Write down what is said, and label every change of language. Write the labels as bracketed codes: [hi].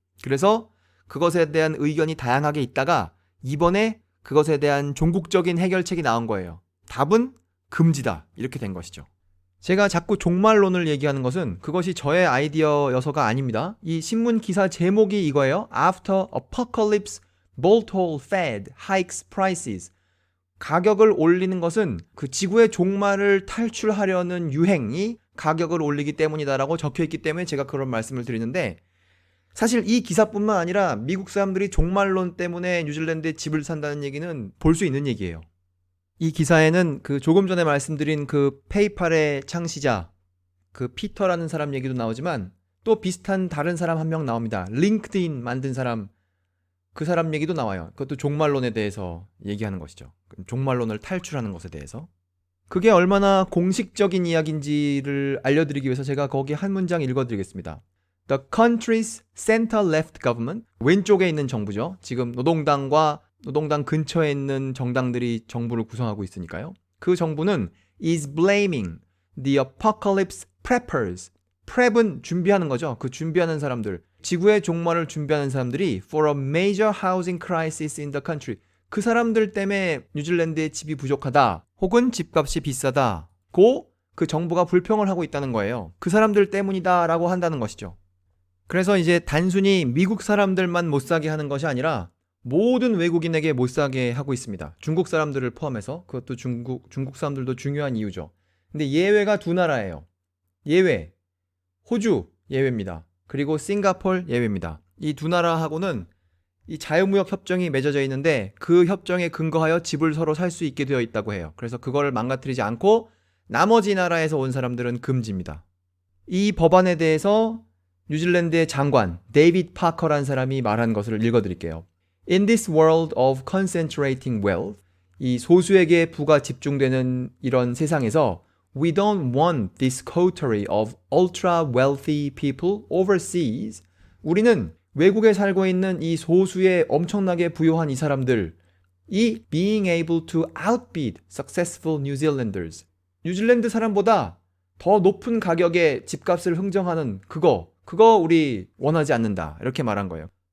[ko] 그래서 그것에 대한 의견이 다양하게 있다가 이번에 그것에 대한 종국적인 해결책이 나온 거예요. 답은 금지다. 이렇게 된 것이죠. 제가 자꾸 종말론을 얘기하는 것은 그것이 저의 아이디어여서가 아닙니다. 이 신문 기사 제목이 이거예요. [en] After Apocalypse, Bolthole Fed Hikes Prices. [ko] 가격을 올리는 것은 그 지구의 종말을 탈출하려는 유행이 가격을 올리기 때문이다라고 적혀있기 때문에 제가 그런 말씀을 드리는데, 사실 이 기사뿐만 아니라 미국 사람들이 종말론 때문에 뉴질랜드에 집을 산다는 얘기는 볼 수 있는 얘기예요. 이 기사에는 그 조금 전에 말씀드린 그 페이팔의 창시자 그 피터라는 사람 얘기도 나오지만 또 비슷한 다른 사람 한 명 나옵니다. 링크드인 만든 사람, 그 사람 얘기도 나와요. 그것도 종말론에 대해서 얘기하는 것이죠. 종말론을 탈출하는 것에 대해서. 그게 얼마나 공식적인 이야기인지를 알려드리기 위해서 제가 거기 한 문장 읽어드리겠습니다. [en] The country's center-left government, [ko] 왼쪽에 있는 정부죠. 지금 노동당과 노동당 근처에 있는 정당들이 정부를 구성하고 있으니까요. 그 정부는 [en] is blaming the apocalypse preppers. [ko] prep은 준비하는 거죠. 그 준비하는 사람들. 지구의 종말을 준비하는 사람들이 [en] for a major housing crisis in the country. [ko] 그 사람들 때문에 뉴질랜드의 집이 부족하다. 혹은 집값이 비싸다고 그 정부가 불평을 하고 있다는 거예요. 그 사람들 때문이다 라고 한다는 것이죠. 그래서 이제 단순히 미국 사람들만 못 사게 하는 것이 아니라 모든 외국인에게 못 사게 하고 있습니다. 중국 사람들을 포함해서. 그것도 중국 사람들도 중요한 이유죠. 근데 예외가 두 나라예요. 예외. 호주 예외입니다. 그리고 싱가포르 예외입니다. 이 두 나라하고는 이 자유무역 협정이 맺어져 있는데 그 협정에 근거하여 집을 서로 살 수 있게 되어 있다고 해요. 그래서 그걸 망가뜨리지 않고 나머지 나라에서 온 사람들은 금지입니다. 이 법안에 대해서 뉴질랜드의 장관 데이비드 파커라는 사람이 말한 것을 읽어드릴게요. [en] In this world of concentrating wealth, [ko] 이 소수에게 부가 집중되는 이런 세상에서 [en] We don't want this coterie of ultra wealthy people overseas. [ko] 우리는 외국에 살고 있는 이 소수의 엄청나게 부유한 이 사람들, 이 [en] being able to outbid successful New Zealanders. [ko] 뉴질랜드 사람보다 더 높은 가격에 집값을 흥정하는 그거 우리 원하지 않는다. 이렇게 말한 거예요.